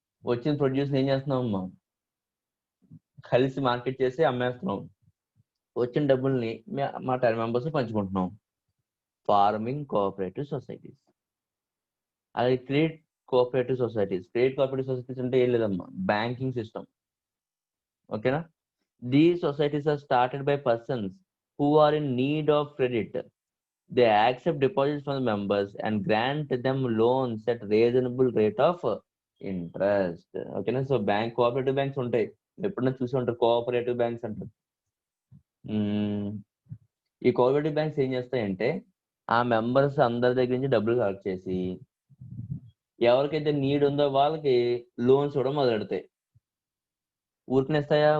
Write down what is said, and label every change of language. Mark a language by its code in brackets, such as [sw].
[te] వచ్చిన ప్రొడ్యూస్ ఏం చేస్తున్నాం అమ్మా, కలిసి మార్కెట్ చేసి అమ్మేస్తున్నాం. వచ్చిన డబ్బుల్ని మా 10 మెంబర్స్ పంచుకుంటున్నాం. Farming cooperative societies. అది credit cooperative societies. Credit cooperative societies అంటే ఏం లేదమ్మా, బ్యాంకింగ్ సిస్టమ్. ఓకేనా? [en] These societies are started by persons who are in need of credit. They accept deposits from the members and grant them loans at reasonable rate of interest. [te] ఓకేనా? So cooperative banks ఉంటాయి, ఎప్పుడైనా చూసి ఉంటారు, cooperative banks అంటారు. ఈ cooperative banks ఏం చేస్తాయంటే ఆ మెంబర్స్ అందరి దగ్గర నుంచి డబ్బులు కలెక్ట్ చేసి ఎవరికైతే నీడ్ ఉందో వాళ్ళకి లోన్స్ ఇవ్వడం మొదలెడతాయి. ఊరికనేస్తాయా?